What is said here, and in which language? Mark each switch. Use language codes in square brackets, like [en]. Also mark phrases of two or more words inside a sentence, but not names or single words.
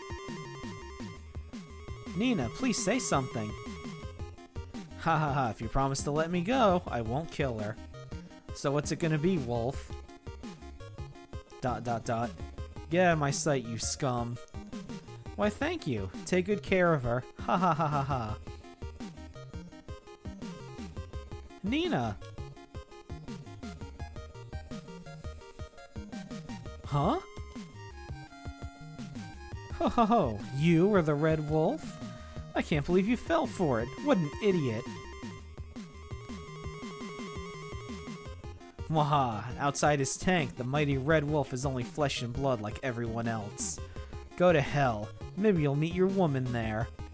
[en] Nina, please say something. Ha ha ha, if you promise to let me go, I won't kill her. So what's it gonna be, Wolf? ... Get out of my sight, you scum. Why, thank you. Take good care of her. Ha ha ha ha ha. Nina! Huh? Ho ho ho, you were the Red Wolf? I can't believe you fell for it. What an idiot. Waha, outside his tank, the mighty Red Wolf is only flesh and blood like everyone else. Go to hell. Maybe you'll meet your woman there.